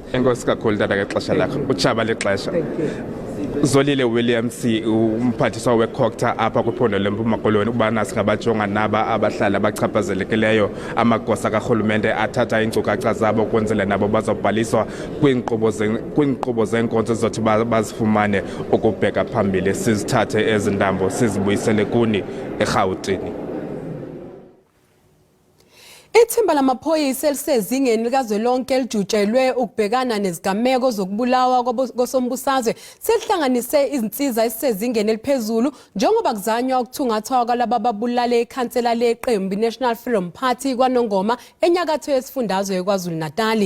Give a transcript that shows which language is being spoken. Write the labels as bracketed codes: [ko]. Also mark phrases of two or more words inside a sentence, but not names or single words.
[xh] Enkosi kakhulu tata ngexesha lakho utshaba lexesha. Zolile Williams umphathiswa weCocta apha kwiphondo leMpuma Koloni ubana singabajonga naba abahlala abachaphazelekileyo amagosa kahulumente athatha iinkcukacha zabo kwenzela nabo bazobhaliswa kwiinkqubo zeenkonzo zothi bazifumane ukubheka phambili sizithathe ezindambo sizibuyisele kuni eRhawutini. [zu] Ithimba lamaphoyisa elisezingeni likazwelonke elijutshelwe ukubhekana nezigameko zokubulawa kosombusazwe selihlanganise izinsiza esisezingeni eliphezulu njengoba kuzanywa ukuthungathwa kwalabo ababulale ikhansela leqembu National Freedom Party kwaNongoma enyakatho yesifundazwe KwaZulu-Natal.